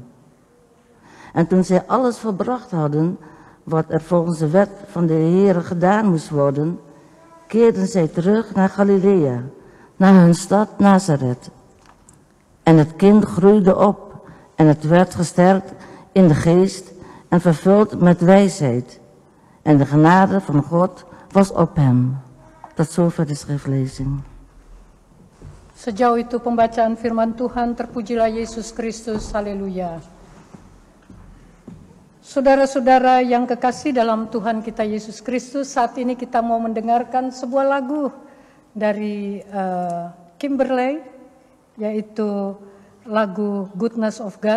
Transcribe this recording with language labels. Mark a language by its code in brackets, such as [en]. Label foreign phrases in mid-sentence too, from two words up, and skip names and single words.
[nl] En toen zij alles volbracht hadden, wat er volgens de wet van de Heere gedaan moest worden, keerden zij terug naar Galilea, naar hun stad Nazaret. En het kind groeide op en het werd gesterkt in de geest en vervuld met wijsheid. En de genade van God was op hem. Tot zover de schriftlezing. [id] Sejauh itu pembacaan firman Tuhan, terpujilah Yesus Kristus, haleluya. Saudara-saudara yang kekasih dalam Tuhan kita Yesus Kristus, saat ini kita mau mendengarkan sebuah lagu dari Kimberley, yaitu lagu Goodness of God.